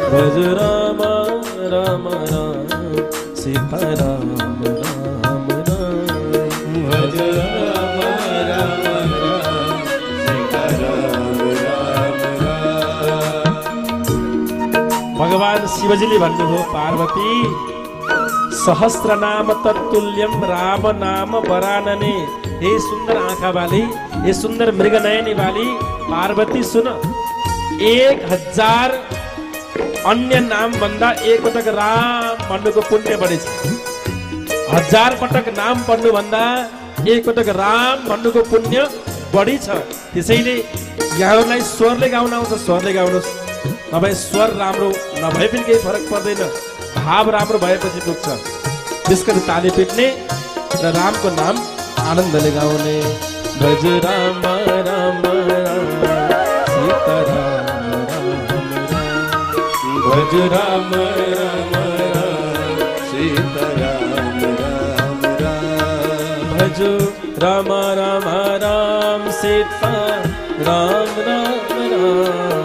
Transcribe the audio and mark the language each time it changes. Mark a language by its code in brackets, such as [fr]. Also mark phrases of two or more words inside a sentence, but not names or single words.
[hi] भज राम राम राम सीता राम राम राम। भज राम राम राम सीता राम राम राम। [ne] भगवान शिवजीले भन्नुभयो पार्वती [sa] सहस्र नाम तत्तुल्यम राम नाम वरानने। [ne] हे सुन्दर आँखा वाली, हे सुन्दर मृग नयनी वाली पार्वती सुन, 1000 अन्य नाम भन्दा एक पटक राम भन्नुको पुण्य बढी छ। 1000 पटक नाम पढ्नु भन्दा एक पटक राम भन्नुको पुण्य बढी छ। त्यसैले यहाँहरूलाई स्वरले गाउन आउँछ, स्वरले गाउनुहोस्। नभए स्वर राम्रो नभए पनि केही फरक पर्दैन, भाव राम्रो भएपछि पुग्छ। त्यसको ताली पिट्ने र रामको नाम आनन्दले गाउने। [hi] भज राम राम राम सीता राम राम राम। भज राम राम राम सीता राम राम राम। भज राम राम राम सीता राम राम राम।